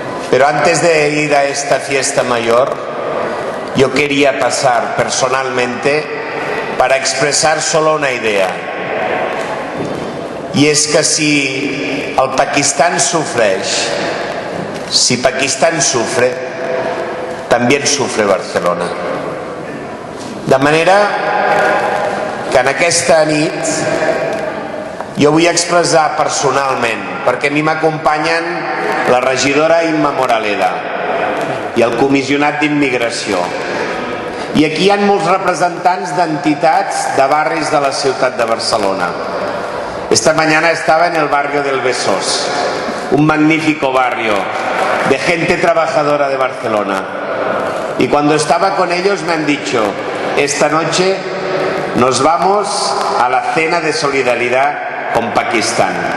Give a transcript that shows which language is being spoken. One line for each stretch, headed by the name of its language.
Spanish: Pero antes de ir a esta fiesta mayor, yo quería pasar personalmente para expresar solo una idea. Y es que si el Pakistán sufreix, si Pakistán sufre, también sufre Barcelona.
Catalan: De manera que en aquesta nit jo vull expressar personalment, perquè a mi m'acompanyen la regidora Imma Moraleda i el comissionat d'immigració. I aquí hi ha molts representants d'entitats de barris de la ciutat de Barcelona.
Spanish: Esta mañana estaba en el barrio del Besós, un magnífico barrio de gente trabajadora de Barcelona. Y cuando estaba con ellos me han dicho: esta noche nos vamos a la cena de solidaridad con Pakistán.